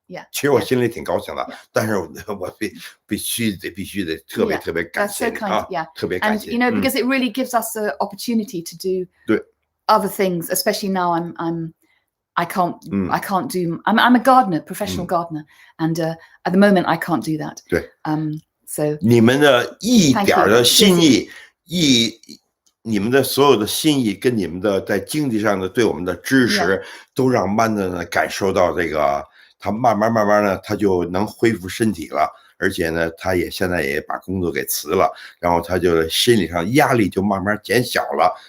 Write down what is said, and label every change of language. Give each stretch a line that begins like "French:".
Chinese: 其实我心里挺高兴的，但是我必须得特别感谢你啊，特别感谢。
English: And you know, because it really gives us an opportunity to do other things, especially now I can't do. I'm a gardener, professional gardener, and at the moment I can't do that.
Chinese: 对
English: ，so
Chinese: 你们的一点的心意，你们的所有的心意跟你们的在经济上的对我们的支持，都让曼德呢感受到这个。他慢慢呢，他就能恢复身体了，而且呢，他现在也把工作给辞了，然后他就心理上压力就慢慢减小了。